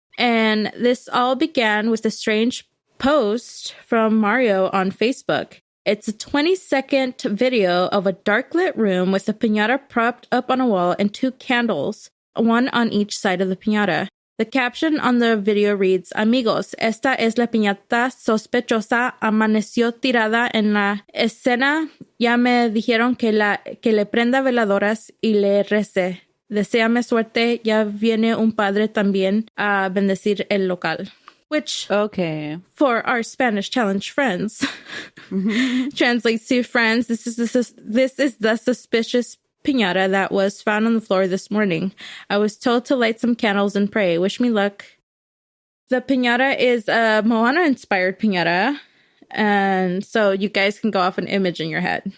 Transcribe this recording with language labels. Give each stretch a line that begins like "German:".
English: And this all began with a strange post from Mario on Facebook. It's a 20-second video of a dark-lit room with a piñata propped up on a wall and 2 candles, one on each side of the piñata. The caption on the video reads,
Spanish: "Amigos, esta es la piñata sospechosa. Amaneció tirada en la escena. Ya me dijeron que le prenda veladoras y le rece. Deséame suerte. Ya viene un padre también a bendecir el local."
English: Which, okay, for our Spanish challenge friends, translates to, "Friends, this is the suspicious piñata that was found on the floor this morning. I was told to light some candles and pray. Wish me luck." The piñata is a Moana-inspired piñata, and so you guys can go off an image in your head.